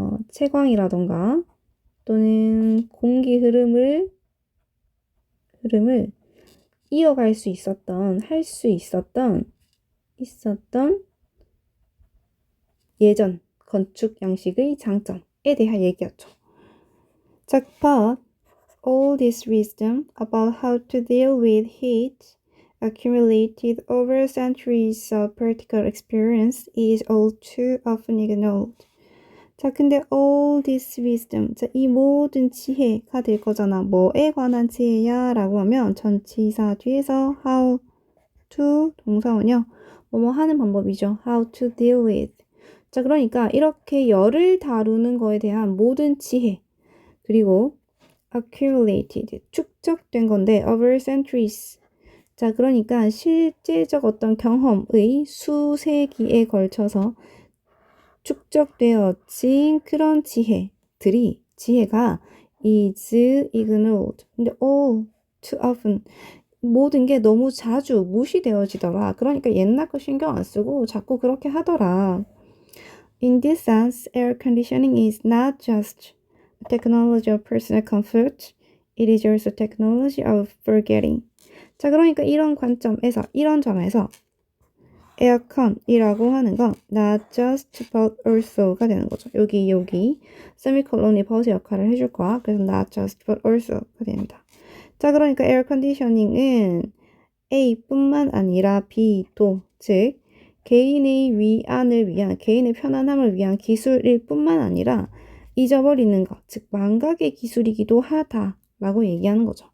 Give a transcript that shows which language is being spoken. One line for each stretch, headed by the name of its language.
Korean: 채광이라던가 또는 공기 흐름을 이어갈 수 있었던, 할 수 있었던 예전 건축 양식의 장점에 대한 얘기였죠.
English: 자, but all this wisdom about how to deal with heat accumulated over centuries of practical experience is all too often ignored.
Korean: 자, 근데
English: all this wisdom,
Korean: 자, 이 모든 지혜가 될 거잖아. 뭐에 관한 지혜야? 라고 하면 전치사 뒤에서 how to 동사원이요. 뭐뭐 하는 방법이죠.
English: how to deal with.
Korean: 자, 그러니까 이렇게 열을 다루는 거에 대한 모든 지혜, 그리고 accumulated, 축적된 건데
English: over centuries.
Korean: 자, 그러니까 실제적 어떤 경험의 수세기에 걸쳐서 축적되어진 그런 지혜가
English: is ignored.
Korean: 근데
English: all too often
Korean: 모든 게 너무 자주 무시되어지더라. 그러니까 옛날 거 신경 안 쓰고 자꾸 그렇게 하더라.
English: In this sense, air conditioning is not just a technology of personal comfort. It is also technology of forgetting.
Korean: 자, 그러니까 이런 관점에서, 이런 점에서 에어컨이라고 하는 건
English: not just but also
Korean: 가 되는 거죠. 여기 세미콜론이 버스 역할을 해줄 거야. 그래서
English: not just but also
Korean: 가 됩니다. 자, 그러니까 에어 컨디셔닝은 A뿐만 아니라 B도, 즉 개인의 위안을 위한, 개인의 편안함을 위한 기술일 뿐만 아니라 잊어버리는 것, 즉 망각의 기술이기도 하다라고 얘기하는 거죠.